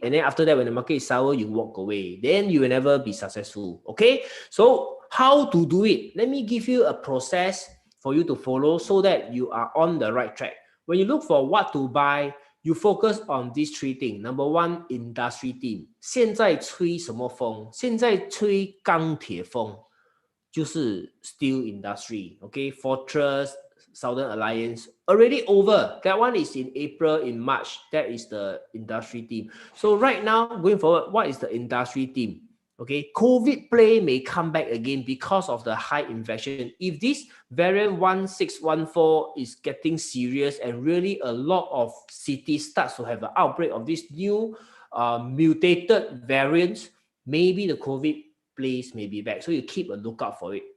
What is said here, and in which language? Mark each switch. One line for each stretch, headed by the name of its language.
English: And then after that, when the market is sour, you walk away. Then you will never be successful. Okay? So how to do it? Let me give you a process for you to follow so that you are on the right track. When you look for what to buy, you focus on these three things. Number one, industry theme.
Chinese: 现在吹什么风？现在吹钢铁风，就是
English: steel industry. Okay, Fortress, Southern Alliance, already over. That one is in April, in March. That is the industry theme. So right now, going forward, what is the industry theme? Okay, COVID play may come back again because of the high infection. If this variant 1614 is getting serious and really a lot of cities starts to have an outbreak of this new mutated variants, maybe the COVID plays may be back. So you keep a lookout for it.